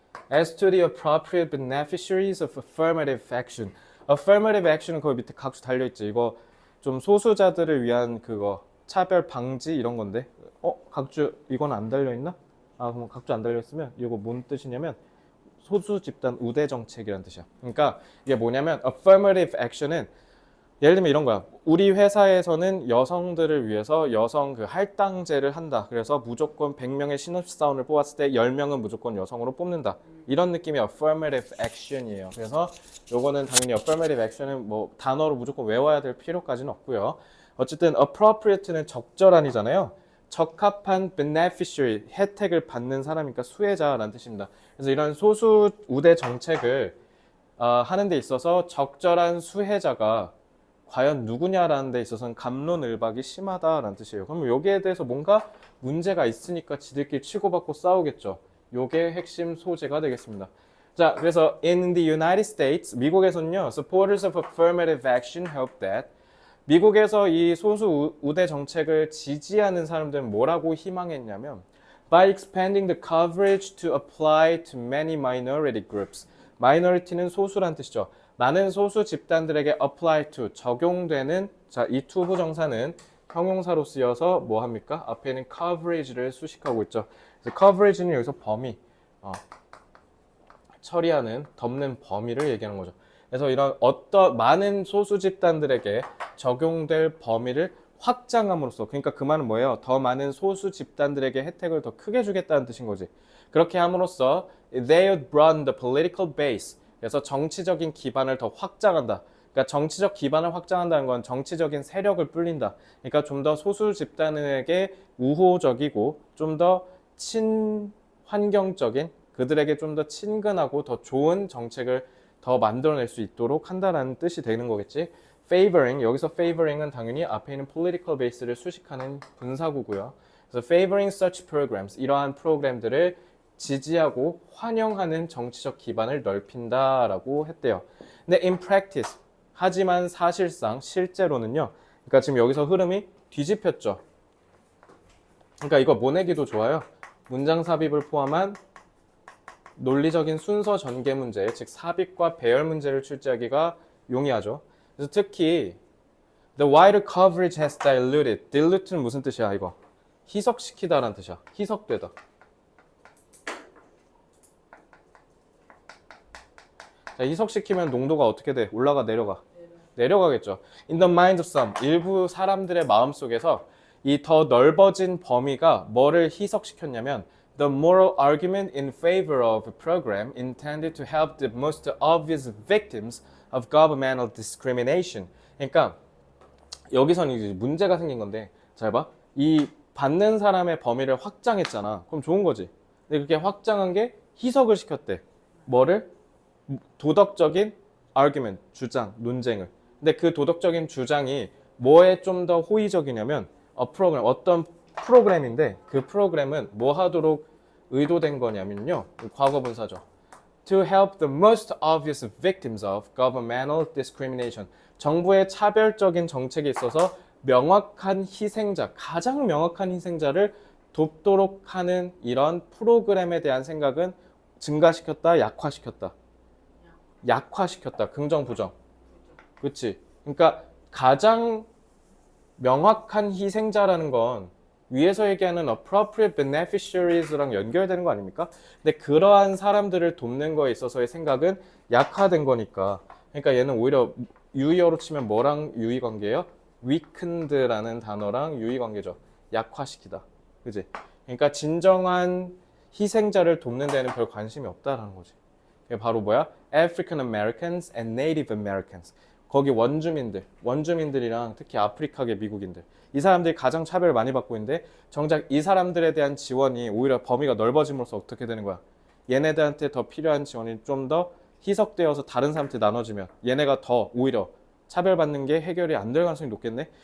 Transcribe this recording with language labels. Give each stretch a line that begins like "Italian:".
English: as to the appropriate beneficiaries of affirmative action.
Korean: affirmative action은 거기 밑에 각주 달려있지. 이거 좀 소수자들을 위한 그거 차별 방지 이런 건데 각주 이건 안 달려있나? 그럼 각주 안 달려있으면 이거 뭔 뜻이냐면 소수 집단 우대 정책이라는 뜻이야. 그러니까 이게 뭐냐면 affirmative action은 예를 들면 이런 거야. 우리 회사에서는 여성들을 위해서 여성 그 할당제를 한다. 그래서 무조건 100명의 신입사원을 뽑았을 때 10명은 무조건 여성으로 뽑는다. 이런 느낌의 affirmative action이에요. 그래서 요거는 당연히 affirmative action은 뭐 단어로 무조건 외워야 될 필요까지는 없고요. 어쨌든 appropriate는 적절한이잖아요. 적합한 beneficiary, 혜택을 받는 사람이니까 수혜자라는 뜻입니다. 그래서 이런 소수 우대 정책을 하는 데 있어서 적절한 수혜자가 과연 누구냐라는 데 있어서는 갑론을박이 심하다라는 뜻이에요. 그럼 여기에 대해서 뭔가 문제가 있으니까 지들끼리 치고받고 싸우겠죠. 요게 핵심 소재가 되겠습니다. 자, 그래서
English: in the United States,
Korean: 미국에서는요,
English: supporters of affirmative action hope that
Korean: 미국에서 이 소수 우대 정책을 지지하는 사람들은 뭐라고 희망했냐면
English: by expanding the coverage to apply to many minority groups.
Korean: minority는 소수란 뜻이죠. 많은 소수 집단들에게 apply to, 적용되는 자, 이 to 부정사는 형용사로 쓰여서 뭐 합니까? 앞에는 coverage를 수식하고 있죠. 그래서 coverage는 여기서 범위, 처리하는, 덮는 범위를 얘기하는 거죠. 그래서 이런 많은 소수 집단들에게 적용될 범위를 확장함으로써, 그러니까 그 말은 뭐예요? 더 많은 소수 집단들에게 혜택을 더 크게 주겠다는 뜻인 거지. 그렇게 함으로써
English: they would broaden the political base.
Korean: 그래서 정치적인 기반을 더 확장한다. 그러니까 정치적 기반을 확장한다는 건 정치적인 세력을 불린다. 그러니까 좀 더 소수 집단에게 우호적이고 좀 더 친환경적인, 그들에게 좀 더 친근하고 더 좋은 정책을 더 만들어낼 수 있도록 한다라는 뜻이 되는 거겠지. favoring, 여기서 favoring은 당연히 앞에 있는 political base를 수식하는 분사구고요. 그래서
English: favoring such programs,
Korean: 이러한 프로그램들을 지지하고 환영하는 정치적 기반을 넓힌다라고 했대요. 근데
English: in practice,
Korean: 하지만 사실상 실제로는요. 그러니까 지금 여기서 흐름이 뒤집혔죠. 그러니까 이거 모내기도 좋아요. 문장 삽입을 포함한 논리적인 순서 전개 문제, 즉 삽입과 배열 문제를 출제하기가 용이하죠. 그래서 특히
English: the wider coverage has diluted.
Korean: dilute는 무슨 뜻이야 이거? 희석시키다라는 뜻이야. 희석되다. 자, 희석시키면 농도가 어떻게 돼? 올라가 내려가? 내려가겠죠.
English: In the minds of some,
Korean: 일부 사람들의 마음속에서 이 더 넓어진 범위가 뭐를 희석시켰냐면
English: the moral argument in favor of a program intended to help the most obvious victims of governmental discrimination.
Korean: 그러니까 여기서는 이제 문제가 생긴 건데 잘 봐. 이 받는 사람의 범위를 확장했잖아. 그럼 좋은 거지. 근데 그렇게 확장한 게 희석을 시켰대. 뭐를? 도덕적인 argument, 주장, 논쟁을. 근데 그 도덕적인 주장이 뭐에 좀 더 호의적이냐면 프로그램, 어떤 프로그램인데 그 프로그램은 뭐 하도록 의도된 거냐면요. 과거 분사죠.
English: To help the most obvious victims of governmental discrimination.
Korean: 정부의 차별적인 정책에 있어서 명확한 희생자, 가장 명확한 희생자를 돕도록 하는 이런 프로그램에 대한 생각은 증가시켰다, 약화시켰다. 약화시켰다. 긍정, 부정. 그렇지. 그러니까 가장 명확한 희생자라는 건 위에서 얘기하는
English: appropriate beneficiaries
Korean: 랑 연결되는 거 아닙니까? 근데 그러한 사람들을 돕는 거에 있어서의 생각은 약화된 거니까. 그러니까 얘는 오히려 유의어로 치면 뭐랑 유의관계예요? weakened라는 단어랑 유의관계죠. 약화시키다. 그지? 그러니까 진정한 희생자를 돕는 데는 별 관심이 없다라는 거지. 그게 바로 뭐야?
English: African Americans and Native Americans.
Korean: 거기 원주민들이랑 특히 아프리카계 미국인들. 이 사람들이 가장 차별을 많이 받고 있는데 정작 이 사람들에 대한 지원이 오히려 범위가 넓어짐으로써 어떻게 되는 거야? 얘네들한테 더 필요한 지원이 좀 더 희석되어서 다른 사람한테 나눠지면 얘네가 더 오히려 차별받는 게 해결이 안 될 가능성이 높겠네?